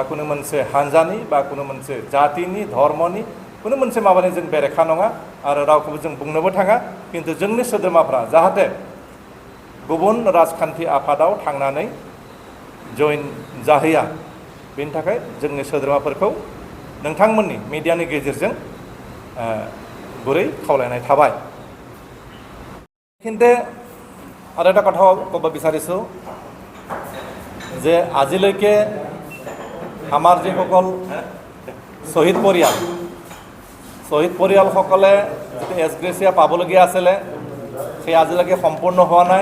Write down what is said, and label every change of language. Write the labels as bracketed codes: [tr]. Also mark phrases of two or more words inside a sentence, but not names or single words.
[brx] कुनु मोनसे हान्जानि बा कुनु मोनसे जातिनि धर्मनि कुनु मोनसे माबानि जों बेरेखा नङा आरो रावखौबो जों बुंनोबो थाङा किन्तु जोंनि सोद्रोमाफ्रा जाहाथे गुबुन राजखान्थि आफादाव थांनानै जइन जाहैया बेनि थाखाय जोंनि सोद्रोमाफोरखौ नोंथांमोननि मिडियानि गेजेरजों गुरै खावलायनाय थाबाय। [as] কিন্তু আৰু এটা কথা ক'ব বিচাৰিছোঁ যে আজিলৈকে আমাৰ যিসকল শ্বহীদ পৰিয়ালসকলে যিটো এছ গ্ৰেচিয়া পাবলগীয়া আছিলে সেই আজিলৈকে সম্পূৰ্ণ হোৱা নাই।